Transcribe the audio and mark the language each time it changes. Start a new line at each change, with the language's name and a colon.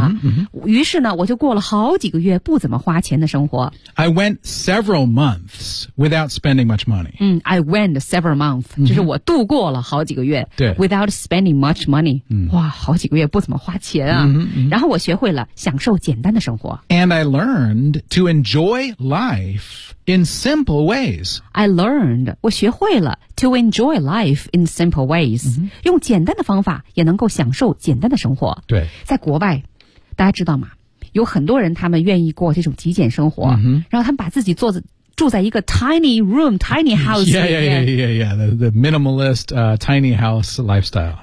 Chinese: 啊、于是呢我就过了好几个月不怎么花钱的生活
English: I went several months without spending much money、嗯、I went several months、 mm-hmm.
Chinese: 就是我度过了好几个月对
English: Without spending much money、 mm-hmm.
Chinese: 哇好几个月不怎么花钱啊、 mm-hmm. 然后我学会了享受简单的生活
English: And I learned to enjoy lifeIn simple ways. I learned,
Chinese: 我学会了
English: to enjoy life in simple ways.、 Mm-hmm.
Chinese: 用简单的方法也能够享受简单的生活。对。在国外大家知道吗有很多人他们愿意过这种极简生活、 mm-hmm. 然后他们把自己做的住在一个
English: tiny room, tiny house. The minimalist, tiny house lifestyle.